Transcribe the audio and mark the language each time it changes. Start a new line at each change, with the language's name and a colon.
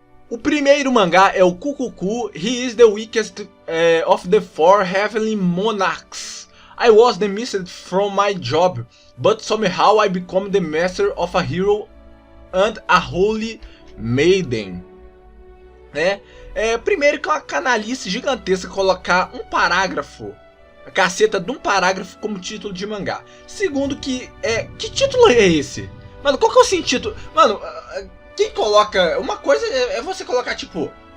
Portuguese: O primeiro mangá é o Kukuku.
English: He is the weakest of the four heavenly monarchs. I was dismissed from my job, but somehow I become the master of a hero and a holy maiden.
Portuguese: Primeiro que é uma canalice gigantesca colocar um parágrafo, a caceta de um parágrafo como título de mangá. Segundo que título é esse? Mano, qual que é o sentido? Mano, quem coloca... Uma coisa é você colocar tipo...